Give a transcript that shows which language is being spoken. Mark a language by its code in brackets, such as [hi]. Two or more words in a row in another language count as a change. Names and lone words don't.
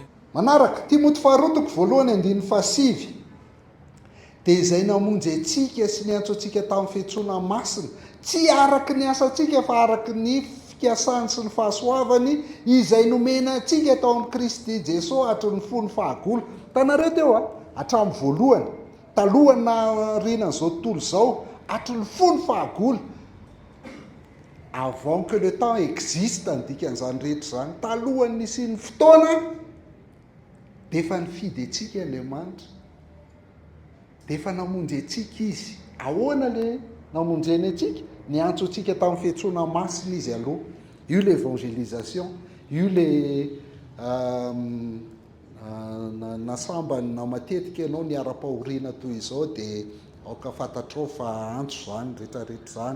[mg] manaraka Timoty faharotoko voalohany andiny fasivy dia izay namonjy antsika sy ny antso antsika tamin'ny fiantsoana masina tsy araky ny asantsika fa araky ny fikasany sy ny fahasoavany izay nomena antsika tao amin'ny Kristy Jesosy hatry ny fony fahagolo. Tanareo teo hatramin'ny voalohany talohany na rinan'izao tontolo izao hatry ny fony fahagolo. [fr] Avant que le temps existe [mg] ny dikan'izany rehetra izany, talohany nisy ny fotoana dia efa nifidy antsika Andriamanitra, dia efa namonjy antsika izy. Ahoana le namonjeny antsika? Ny antso antsika tamin'ny fiantsoana masina izy aloha. Io le évangélisation, io le nasambany na matetika ianao ny ara-pahoriana toy izao dia aoka fantatrao fa antso zany rehetrarehetra zany.